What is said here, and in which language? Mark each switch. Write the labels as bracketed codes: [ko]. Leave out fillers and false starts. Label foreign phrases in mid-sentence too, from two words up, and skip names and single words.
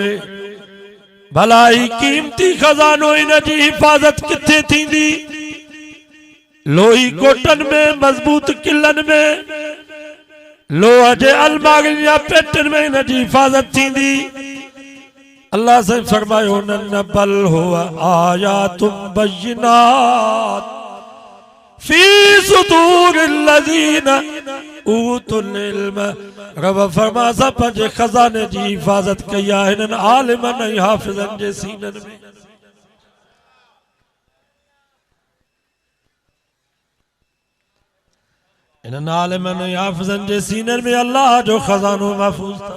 [sd] भला ही कीमती खजानो इन जी हिफ़ाज़त किथे थींदी? लोही कोटनि में, मज़बूत किलनि में, लोह जे अलमारियुनि या पेटियुनि में इन जी हिफ़ाज़त थींदी। अल्लाह से फरमायो [ar] ن بل هو آيات بينات في صدور الذين أوتوا العلم. [sd] रब फरमा असां पंहिंजे खजाने जी हिफ़ाज़त कई आहे हिननि आलिमनि ऐं हाफ़िज़नि जे सीननि में। इन्हनि आलिमनि ऐं हाफ़िज़नि जे सीननि में अल्लाह जो खजानो महफ़ूज़ अथव।